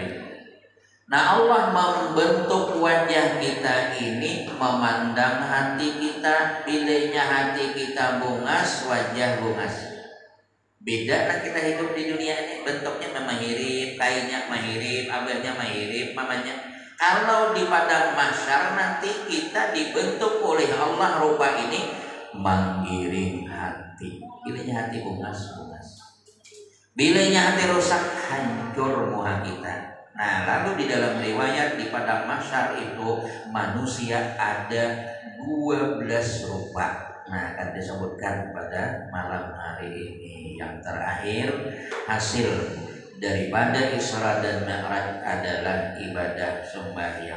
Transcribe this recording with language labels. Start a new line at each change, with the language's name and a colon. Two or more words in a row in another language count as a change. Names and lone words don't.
Indonesian: Nah Allah membentuk wajah kita ini memandang hati kita, bilanya hati kita bungas, wajah bungas. Beda lah kita hidup di dunia ini, bentuknya memang mirip, kainnya mirip, abahnya mirip, mamanya. Kalau di padang mahsyar nanti kita dibentuk oleh Allah rupa ini menggiring hati. Bilanya hati bungas-bungas. Bilanya hati rusak, hancur muha kita. Nah, lalu di dalam riwayat di padang mahsyar itu manusia ada 12 rupa. Nah, akan disebutkan pada malam hari ini. Yang terakhir, hasil daripada Isra dan Mi'raj adalah ibadah sembahyang.